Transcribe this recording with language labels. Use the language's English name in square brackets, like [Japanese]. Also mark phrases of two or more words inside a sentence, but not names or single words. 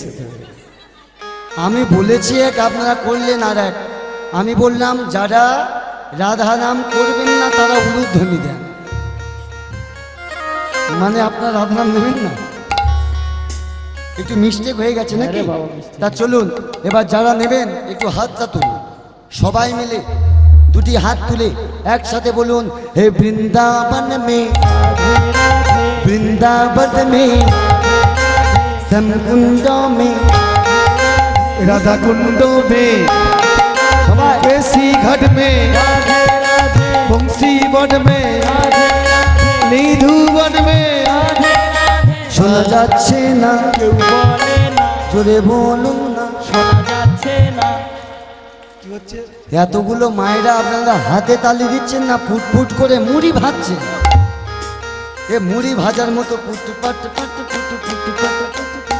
[Bangla] আমি বলেছি এক আপনারা করলেন আর এক আমি বললাম যারা রাধা নাম করবেন না তারা উলুধ্বনি দেন মানে আপনার রাধা নাম নেবেন না একটু মিস্টেক হয়ে গেছে নাকি আরে বাবা, mistake। তা চলুন এবার যারা নেবেন একটু হাতটা তুলুন সবাই মিলে দুটি হাত তুলে একসাথে বলুন [Hindi] हे वृंदावन में वृंदावन में श्यामकुंड में राधा कुंड में [Bangla] সবাই [Hindi] केसी घाट में बंसी वन में नीधु वन में [Bangla] শোনা যাচ্ছে না, কেউ বলে না, জোরে বলুন না। শোনা যাচ্ছে না। কি হচ্ছে? এতগুলো মায়েরা আপনারা হাতে তালি দিচ্ছেন না, ফুটফুট করে মুড়ি ভাজছেন। এ মুড়ি ভাজার মতো পুটু পাটু পাটু পুটু পুটু পাটু পুটু পুটু।